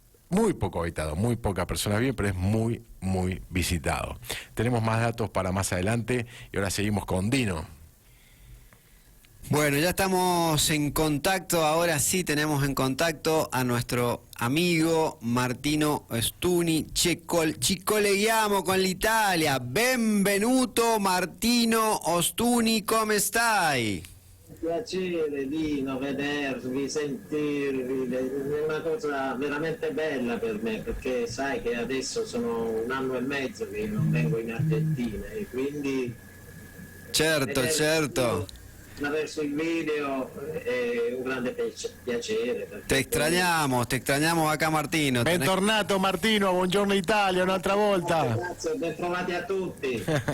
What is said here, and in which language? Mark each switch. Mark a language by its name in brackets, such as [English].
[Spanish] Muy poco habitado, muy pocas personas bien, pero es muy, muy visitado. Tenemos más datos para más adelante y ahora seguimos con Dino. Bueno, ya estamos en contacto, ahora sí tenemos en contacto a nuestro amigo Martino Ostuni. [Italian] Ci colleghiamo con l'Italia. Benvenuto Martino Ostuni, come stai? Piacere Dino, vedervi, sentirvi, è una cosa veramente bella per me perché sai che adesso sono 1 anno e mezzo che non vengo in Argentina e quindi Certo. Attraverso il video è un grande piacere. [Spanish] Te extrañamos acá Martino. [Italian] Bentornato Martino, buongiorno Italia, un'altra volta. Grazie, ben trovati a tutti.